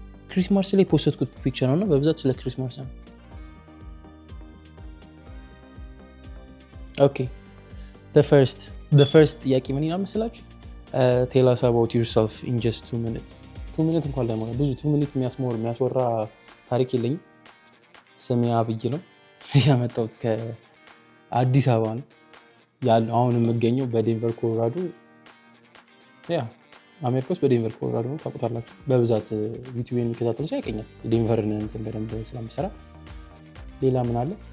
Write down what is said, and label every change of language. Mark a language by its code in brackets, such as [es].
[am] ክሪስማስ ላይ ፖስትኩት ፒክቸር ነው እና በብዛት ስለ ክሪስማስ ነው። ኦኬ [en] the first [am] ጥያቄ ምን ይላል መሰላችሁ? [en] tell us about yourself in just 2 minutes. [am] 2 minutes እንኳን ላይ ብዙ 2 minutes የሚያስወራ ታሪክ የለኝም። ስሜ አብይ ነው። ያመጣሁት ከአዲስ አበባ ነው ያለው። አሁን የምገኘው በዴንቨር ኮሎራዶ። አሜሪካ ውስጥ በዴንቨር ኮሎራዶ ነው። ታውቁታላችሁ በብዛት ዩቲዩብ የሚከታተሉ ሰው ያውቀኛል፣ ዴንቨርን እንትን በደንብ ስለምሰራ። ሌላ ምን አለ?